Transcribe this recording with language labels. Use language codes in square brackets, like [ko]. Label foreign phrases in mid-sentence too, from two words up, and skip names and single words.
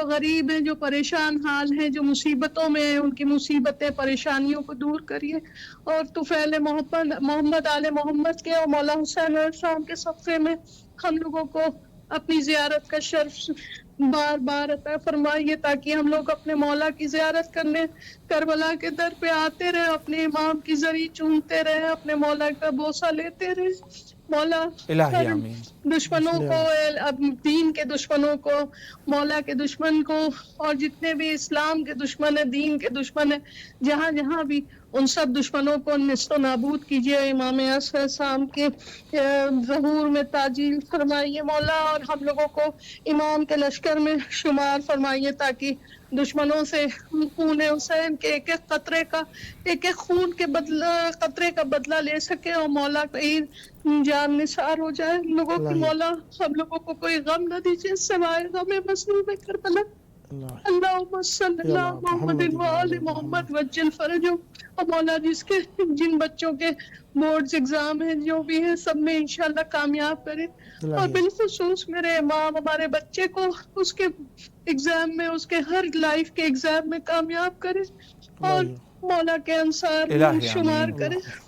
[ur] غریب ہیں جو پریشان حال ہیں جو مصیبتوں میں ہیں ان کی مصیبتیں پریشانیوں کو دور کریے، اور طفیل محمد آل محمد کے اور مولا حسین علیہ السلام کے صدقے میں ہم لوگوں کو اپنی زیارت کا شرف بار بار عطا فرمائیے، تاکہ ہم لوگ اپنے مولا کی زیارت کرنے کربلا کے در پہ آتے رہے، اپنے امام کی زری چومتے رہے، اپنے مولا کا بوسہ لیتے رہے۔ مولا الہی آمین۔ دشمنوں کو، دین کے دشمنوں کو، مولا کے دشمن کو، اور جتنے بھی اسلام کے دشمن ہیں، دین کے دشمن ہیں، جہاں جہاں بھی ان سب دشمنوں کو نیست و نابود کیجیے، امام علیہ السلام کے ظہور میں تعجیل فرمائیے مولا، اور ہم لوگوں کو امام کے لشکر میں شمار فرمائیے، تاکہ دشمنوں سے خون حسین کے ایک ایک قطرے کا، ایک ایک خون کے قطرے کا بدلہ لے سکے، اور مولا کہیں جان نثار ہو جائے لوگوں کو۔ مولا ہم لوگوں کو کوئی غم نہ دیجیے سوائے غم مظلوم کربلا۔ [ar] اللہم صلی اللہ محمد وآل محمد وجل فرجو۔ [ur] اور مولا جن بچوں کے [en] boards exam [ur] ہیں جو بھی ہیں سب میں انشاءاللہ کامیاب کرے، اور بالخصوص میرے امام ہمارے بچے کو اس کے ایگزام میں، اس کے ہر لائف کے ایگزام میں کامیاب کرے، اور مولا کے انصار میں شمار کرے۔